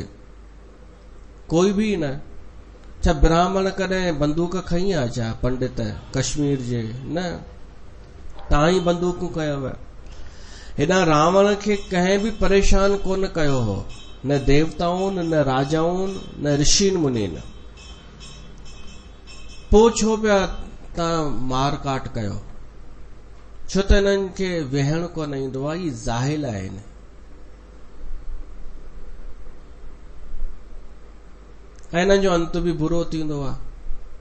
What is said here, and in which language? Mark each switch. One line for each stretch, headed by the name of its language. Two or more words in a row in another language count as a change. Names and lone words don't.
Sindhi: कोई बि न। छा ब्राह्मण कॾहिं बंदूक खई आहे छा? पंडित कश्मीर जे न, तव्हां ई बंदूकूं कयव। हेॾां रावण खे कंहिं बि परेशान कोन कयो हो, न देवताउनि, न राजाउनि, न ऋषि मुनिन। पोइ छो पिया तव्हां मार काट कयो? छो त हिननि खे वेहण कोन ईंदो आहे, ही ज़ाहिल आहिनि। ऐं हिननि जो अंत बि बुरो थींदो आहे।